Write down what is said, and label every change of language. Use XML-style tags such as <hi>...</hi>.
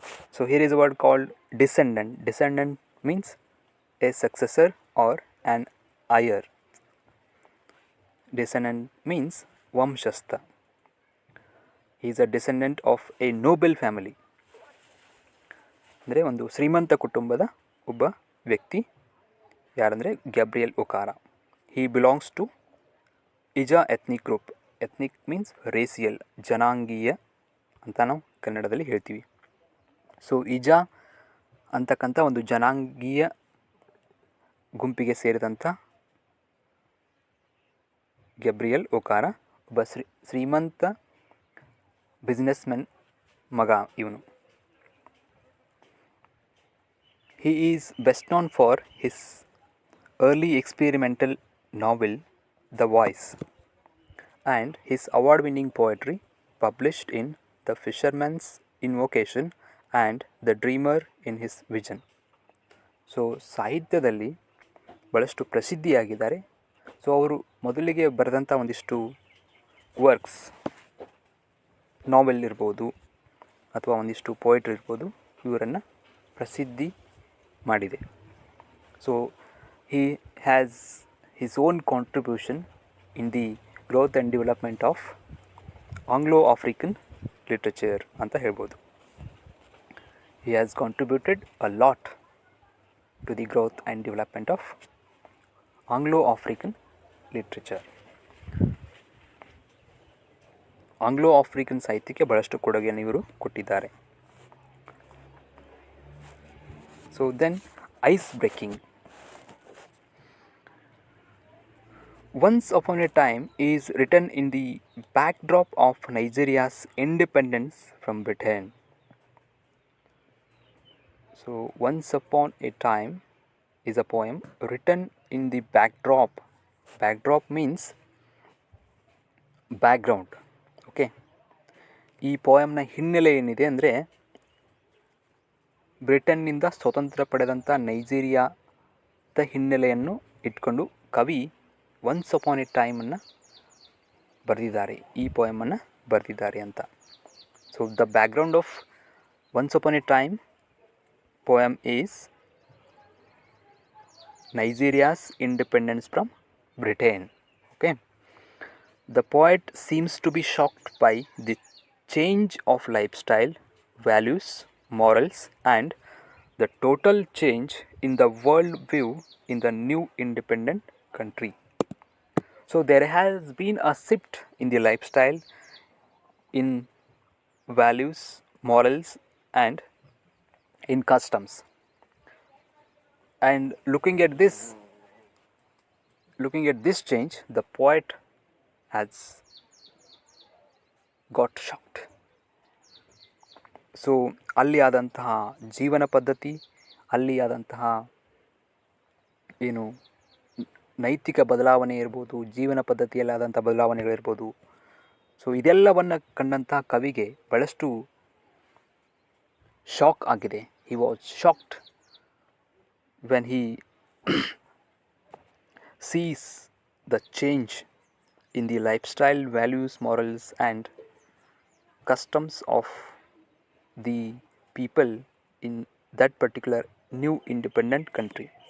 <en>So here is a word called descendant. Descendant means a successor or an heir. Descendant means Vamshastha. He is a descendant of a noble family.</en> <kn>ಅಂದರೆ ಒಂದು ಶ್ರೀಮಂತ ಕುಟುಂಬದ ಒಬ್ಬ ವ್ಯಕ್ತಿ ಯಾರಂದರೆ Gabriel ಒಕಾರಾ.</kn> <en>He belongs to Ija ethnic group. Ethnic means racial,</en> <kn>ಜನಾಂಗೀಯ ಅಂತ ನಾವು ಕನ್ನಡದಲ್ಲಿ ಹೇಳ್ತೀವಿ. ಸೊ ಇಜಾ ಅಂತಕ್ಕಂಥ ಒಂದು ಜನಾಂಗೀಯ ಗುಂಪಿಗೆ ಸೇರಿದಂಥ ಗ್ಯಾಬ್ರಿಯಲ್ ಒಕಾರಾ ಒಬ್ಬ ಶ್ರೀಮಂತ ಬಿಸ್ನೆಸ್ಮೆನ್ ಮಗ ಇವನು.</kn> <en>He is best known for his early experimental novel The Voice and his award-winning poetry published in The Fisherman's Invocation and The Dreamer in His Vision.</en> <kn>So ಸಾಹಿತ್ಯದಲ್ಲಿ ಭಾಳಷ್ಟು ಪ್ರಸಿದ್ಧಿಯಾಗಿದ್ದಾರೆ. ಸೊ ಅವರು ಮೊದಲಿಗೆ ಬರೆದಂಥ ಒಂದಿಷ್ಟು ವರ್ಕ್ಸ್, ನಾವೆಲ್ ಇರ್ಬೋದು ಅಥವಾ ಒಂದಿಷ್ಟು ಪೋಯಿಟ್ರಿ ಇರ್ಬೋದು, ಇವರನ್ನು ಪ್ರಸಿದ್ಧಿ ಮಾಡಿದೆ.</kn> <en>so he has his own contribution in the growth and development of Anglo-African literature</en> <kn>ಅಂತ ಹೇಳ್ಬೋದು.</kn> <en>He has contributed a lot to the growth and development of Anglo-African literature.</en> <kn>Anglo-African ಸಾಹಿತ್ಯಕ್ಕೆ ಬಹಳಷ್ಟು ಕೊಡುಗೆಯನ್ನು ಇವರು ಕೊಟ್ಟಿದ್ದಾರೆ.</kn> <en>So then ice breaking. Once Upon a Time is written in the backdrop of Nigeria's independence from Britain. So, Once Upon a Time is a poem written in the backdrop. Backdrop means background.</en> <kn>Okay, ಈ ಪೋಯಮ್ನ ಹಿನ್ನೆಲೆ ಏನಿದೆ ಅಂದರೆ ಬ್ರಿಟನ್ನಿಂದ ಸ್ವತಂತ್ರ ಪಡೆದಂಥ ನೈಜೀರಿಯಾದ ಹಿನ್ನೆಲೆಯನ್ನು ಇಟ್ಕೊಂಡು ಕವಿ once upon A ಟೈಮನ್ನು ಬರೆದಿದ್ದಾರೆ, ಈ ಪೋಯಮನ್ನು ಬರೆದಿದ್ದಾರೆ ಅಂತ.</kn> <en>So the background of once upon a time poem is Nigeria's independence from Britain. Okay, the poet seems to be shocked by the change of lifestyle, values, morals, and the total change in the world view in the new independent country. So there has been a shift in the lifestyle, in values, morals, and in customs. And looking at this change, the poet has got shocked.</en> <kn>So ಅಲ್ಲಿ ಆದಂತಹ ಜೀವನ ಪದ್ಧತಿ, ಅಲ್ಲಿ ಆದಂತಹ ಏನು ನೈತಿಕ ಬದಲಾವಣೆ ಇರ್ಬೋದು, ಜೀವನ ಪದ್ಧತಿಯಲ್ಲಿ ಆದಂಥ ಬದಲಾವಣೆಗಳಿರ್ಬೋದು, ಸೊ ಇದೆಲ್ಲವನ್ನು ಕಂಡಂತಹ ಕವಿಗೆ ಬಹಳಷ್ಟು ಶಾಕ್ ಆಗಿದೆ.</kn> <en>He was shocked when he sees the change in the lifestyle, values, morals, and customs of the people in that particular new independent country.</en>